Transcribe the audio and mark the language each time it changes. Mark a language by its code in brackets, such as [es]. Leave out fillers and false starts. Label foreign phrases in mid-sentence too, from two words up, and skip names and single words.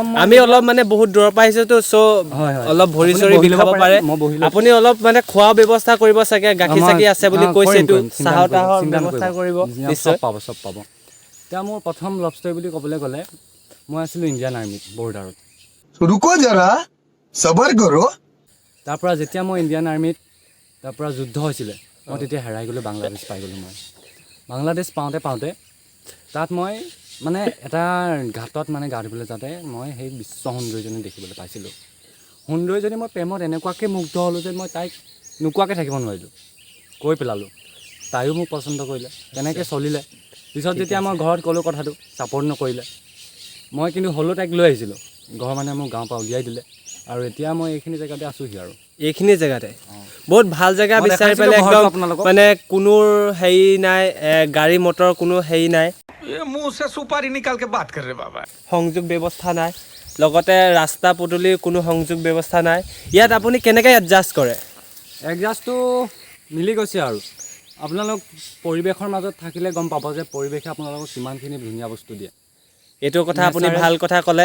[as] আমি অলপ মানে বহুত দূৰৰ পৰা আহিছোঁতো, চ' অলপ ভৰি চৰি বিষাব পাৰে। আপুনি অলপ মানে খোৱা ব্যৱস্থা কৰিব চাগে, গাখীৰ চাখি আছে বুলি কৈছেতো, চাহৰ তাহৰ ব্যৱস্থা কৰিব নিশ্চয়। চব পাব। এতিয়া মোৰ প্ৰথম [en] love story [as] বুলি ক'বলৈ গ'লে, মই আছিলোঁ [en] Indian army [as] বৰ্ডাৰত। [hi] रुको जरा सबर करो। [as] তাৰপৰা যেতিয়া মই [en] Indian army [as] তাৰপৰা যুদ্ধ হৈছিলে, মই তেতিয়া হেৰাই গ'লোঁ, বাংলাদেশ পাই গ'লোঁ। মই বাংলাদেশ পাওঁতে তাত মই মানে এটা ঘাটত মানে গা ধুবলৈ যাওঁতে মই সেই বিশ্ব সুন্দৰীজনী দেখিবলৈ পাইছিলোঁ। সুন্দৰীজনী মই প্ৰেমত এনেকুৱাকৈ মুগ্ধ হ'লোঁ যে মই তাইক নোকোৱাকৈ থাকিব নোৱাৰিলোঁ, কৈ পেলালোঁ। তাইও মোক পচন্দ কৰিলে, তেনেকৈ চলিলে। পিছত যেতিয়া মই ঘৰত ক'লোঁ কথাটো, ছাপৰ্ট নকৰিলে। মই কিন্তু হ'লেও তাইক লৈ আহিছিলোঁ, ঘৰৰ মানে মোক গাঁৱৰ পৰা উলিয়াই দিলে, আৰু এতিয়া মই এইখিনি জেগাতে আছোঁহি। আৰু এইখিনি জেগাতে বহুত ভাল জেগা বিচাৰি পেলাই, একদম মানে কোনো হেৰি নাই, গাড়ী মটৰ কোনো হেৰি নাই, [hi] मुंह से सुपारी निकाल के बात कर रहे बाबा। [as] সংযোগ ব্যৱস্থা নাই, লগতে ৰাস্তা পদূলিৰ কোনো সংযোগ ব্যৱস্থা নাই। ইয়াত আপুনি কেনেকৈ এডজাষ্ট কৰে? এডজাষ্টটো মিলি গৈছে আৰু আপোনালোক পৰিৱেশৰ মাজত থাকিলে গম পাব যে পৰিৱেশে আপোনালোকক কিমানখিনি ধুনীয়া বস্তু দিয়ে। এইটো কথা আপুনি ভাল কথা ক'লে।